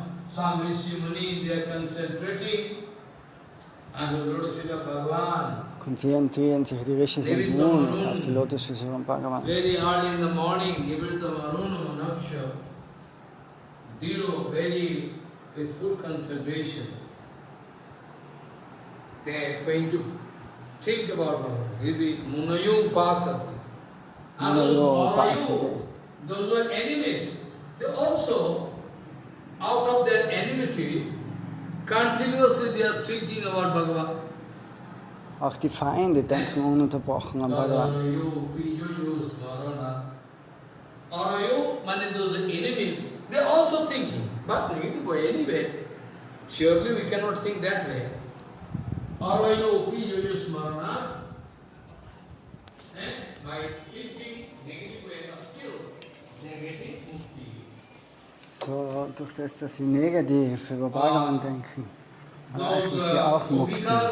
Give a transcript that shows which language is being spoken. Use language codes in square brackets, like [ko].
[en] Some Rishi Muni, they are concentrating on the lotus feet of Bhagavan. [de] Konzentrieren sich die Rishis und Munis auf die Lotusfüße von Bhagavan. [en] Very early in the morning, Nibrita Varuna Naksha, Diro, very with full concentration. They are going to think about Bhagavan. He be Munayu Pasati. Munayu Pasati. Those who are enemies, they also, out of their enmity, continuously they are thinking about Bhagavan. [de] Auch die Feinde denken ununterbrochen an Bhagavan. Arayu, Pijuyu, Smarana. [en] Arayu, meaning those enemies, they are also thinking. But anyway, surely we cannot think that way. Arayu, Pijuyu, Smarana. By thinking negative way, still they are getting mukti. [de] So, durch das, dass sie negativ über Bhagavan denken, erreichen sie auch Mukti.